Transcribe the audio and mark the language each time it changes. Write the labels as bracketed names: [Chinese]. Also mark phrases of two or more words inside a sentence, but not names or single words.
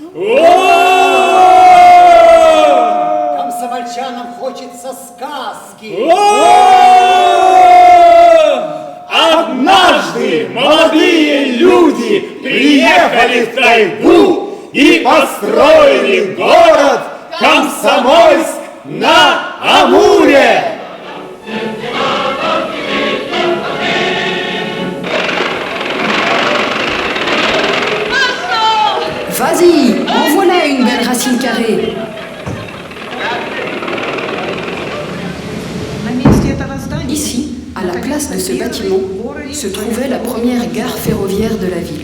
[Russian] Комсомольчанам хочется сказки. Однажды молодые люди приехали в тайгу и построили город Комсомольск на Амуре. [French] Vas-y, en voilà une belle racine carrée. Ici, à la place de ce bâtiment, se trouvait la première gare ferroviaire de la ville.